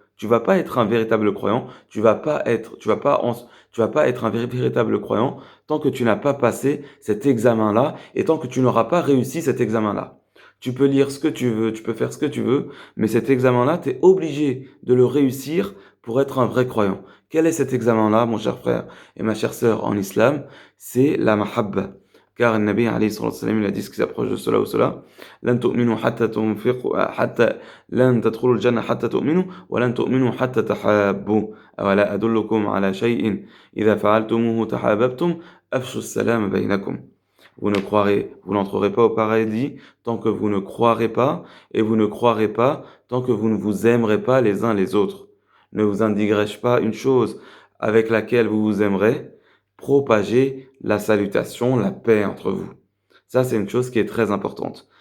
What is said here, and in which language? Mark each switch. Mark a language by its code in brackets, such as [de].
[fr] Tu vas pas être un véritable croyant, tu vas pas être un véritable croyant tant que tu n'as pas passé cet examen-là et tant que tu n'auras pas réussi cet examen-là. Tu peux lire ce que tu veux, tu peux faire ce que tu veux, mais cet examen-là, tu es obligé de le réussir pour être un vrai croyant. Quel est cet examen-là, mon cher frère et ma chère sœur en islam? C'est la mahabba. Car le Nabi alayhi salatu wa sallam, il a dit ce qui s'approche de cela ou cela. [ar] لن تؤمنوا حتى تنفقوا حتى لن تدخلوا الجنة حتى تؤمنوا ولن تؤمنوا حتى تحابوا أولا أدلكم على شيء إذا فعلتموه تحاببتم أفشوا السلام بينكم. [fr] Vous n'entrerez pas au paradis tant que vous ne croirez pas, et vous ne croirez pas tant que vous ne vous aimerez pas les uns les autres. Ne vous indiquerai-je pas une chose avec laquelle vous vous aimerez? Propager la salutation, la paix entre vous. Ça, c'est une chose qui est très importante.